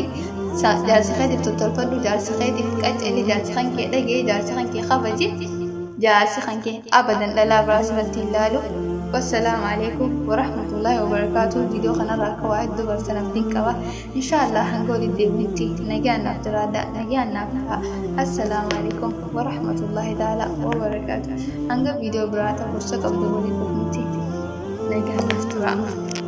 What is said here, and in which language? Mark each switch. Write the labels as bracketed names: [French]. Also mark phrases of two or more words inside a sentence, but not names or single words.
[Oromo] Jaarsa keetiif tottolfadhu, jaarsa keetiif qaccali, jaarsa kan kee dhagee, jaarsa kan kee kabaji, jaarsa kan kee abadan dhalaa biraa sirratti hin laalu. [Arabic] والسلام عليكم ورحمة الله وبركاته. [Oromo] Video kanarraa akka waa hedduu bartanaaf dinqaba. Inshaallah hanga walitti deebinutti nagaan naaf jiraadha, nagaan naaf ta'a. [Arabic] السلام عليكم ورحمة الله تعالى وبركاته. [Oromo] Hanga video biraa ta'u gorsa qabdu walitti deebinutti nagaan naaf tura.